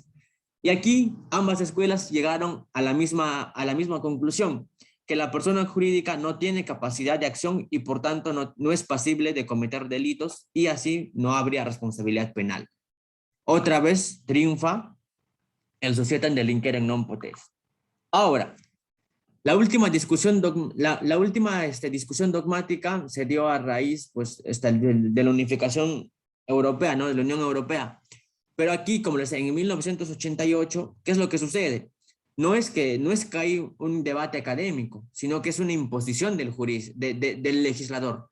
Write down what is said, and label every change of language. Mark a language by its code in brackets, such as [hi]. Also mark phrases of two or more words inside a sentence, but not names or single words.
[es] Y aquí ambas escuelas llegaron a la misma conclusión, que la persona jurídica no tiene capacidad de acción y por tanto no es pasible de cometer delitos y así no habría responsabilidad penal. Otra vez triunfa el [la] societas delinquere non potest. [es] Ahora, la última discusión dogmática se dio a raíz pues, de la unificación europea, ¿no? De la Unión Europea. Pero aquí, como les decía, en 1988, ¿qué es lo que sucede? No es que hay un debate académico, sino que es una imposición del legislador.